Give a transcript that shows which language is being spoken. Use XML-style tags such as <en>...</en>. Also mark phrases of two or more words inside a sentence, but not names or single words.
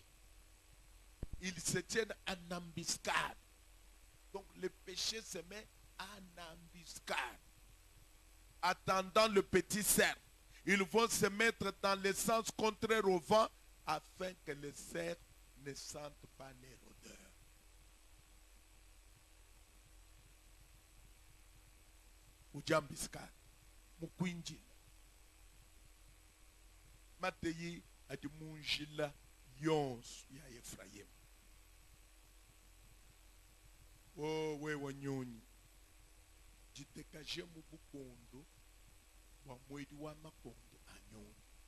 <fr>Ils se tiennent en embuscade. Donc le péché se met en embuscade. Attendant le petit cerf. Ils vont se mettre dans le sens contraire au vent afin que les cerfs ne sentent pas leur odeur.</fr> <lua>Ujambiskat, mukwinjila. Mateyi adimunjila yonso ya Efraimu. Oh we wanyonyi jitekaje mu bukondo wa mwedi wa makondo anyonyi</lua>